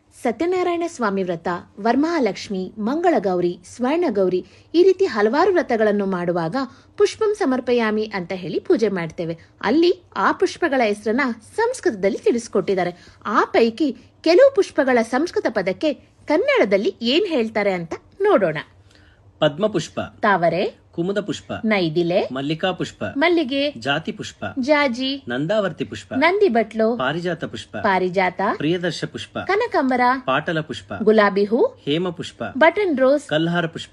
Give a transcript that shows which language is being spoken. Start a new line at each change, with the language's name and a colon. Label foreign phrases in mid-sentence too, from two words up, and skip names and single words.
Kannada: ಸತ್ಯನಾರಾಯಣ ಸ್ವಾಮಿ ವ್ರತ, ವರಮಹಾಲಕ್ಷ್ಮಿ, ಮಂಗಳಗೌರಿ, ಸ್ವರ್ಣಗೌರಿ ಈ ರೀತಿ ಹಲವಾರು ವ್ರತಗಳನ್ನು ಮಾಡುವಾಗ
Sanskrit: पुष्पं समर्पयामि
Kannada: ಅಂತ ಹೇಳಿ ಪೂಜೆ ಮಾಡ್ತೇವೆ. ಅಲ್ಲಿ ಆ ಪುಷ್ಪಗಳ ಹೆಸರನ್ನ ಸಂಸ್ಕೃತದಲ್ಲಿ ತಿಳಿಸ್ಕೊಟ್ಟಿದ್ದಾರೆ. ಆ ಪೈಕಿ ಕೆಲವು ಪುಷ್ಪಗಳ ಸಂಸ್ಕೃತ ಪದಕ್ಕೆ ಕನ್ನಡದಲ್ಲಿ ಏನ್ ಹೇಳ್ತಾರೆ ಅಂತ ನೋಡೋಣ. ಪದ್ಮಪುಷ್ಪ, ತಾವರೆ, ಕುಮುದ ಪುಷ್ಪ, ನೈದಿಲೆ, ಮಲ್ಲಿಕಾ ಪುಷ್ಪ, ಮಲ್ಲಿಗೆ, ಜಾತಿ ಪುಷ್ಪ, ಜಾಜಿ, ನಂದಾವರ್ತಿ ಪುಷ್ಪ, ನಂದಿ ಬಟ್ಲು, ಪಾರಿಜಾತ ಪುಷ್ಪ, ಪಾರಿಜಾತ, ಪ್ರಿಯದರ್ಶ ಪುಷ್ಪ, ಕನಕಾಂಬರ, ಪಾಟಲ ಪುಷ್ಪ, ಗುಲಾಬಿ ಹೂ, ಹೇಮ ಪುಷ್ಪ, ಬಟನ್ ರೋಸ್, ಕಲ್ಹಾರ ಪುಷ್ಪ,